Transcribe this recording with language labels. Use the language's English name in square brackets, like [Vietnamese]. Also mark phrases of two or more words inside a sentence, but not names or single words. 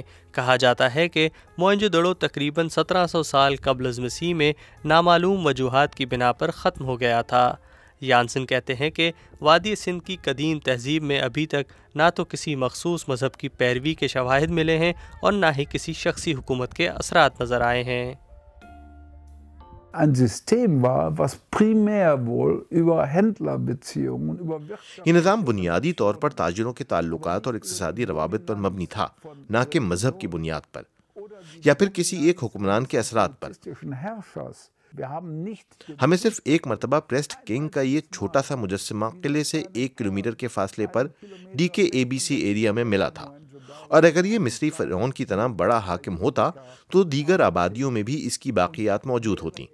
[Urdu] کہا جاتا ہے کہ موئنجودڑو تقریباً 1700 سال قبل مسیح میں نامعلوم وجوہات کی بنا پر ختم ہو گیا تھا. یانسن کہتے ہیں کہ وادی سندھ کی قدیم تہذیب میں ابھی تک نہ تو کسی مخصوص مذہب کی پیروی کے شواہد ملے ہیں اور نہ ہی کسی شخصی حکومت کے اثرات نظر آئے ہیں. [German] ein System war, was primär wohl über Händlerbeziehungen, über [Urdu] یہ نظام بنیادی طور پر تاجروں کے تعلقات اور اقتصادی روابط پر مبنی تھا، نہ کہ مذہب کی بنیاد پر یا پھر کسی ایک حکمران کے اثرات پر. ہمیں صرف ایک مرتبہ پریسٹ کنگ کا یہ چھوٹا سا مجسمہ قلعے سے 1 کلومیٹر کے فاصلے پر DKABC ایریا میں ملا تھا، اور اگر یہ مصری فرعون کی طرح بڑا حاکم ہوتا تو دیگر آبادیوں میں بھی اس کی باقیات موجود ہوتی.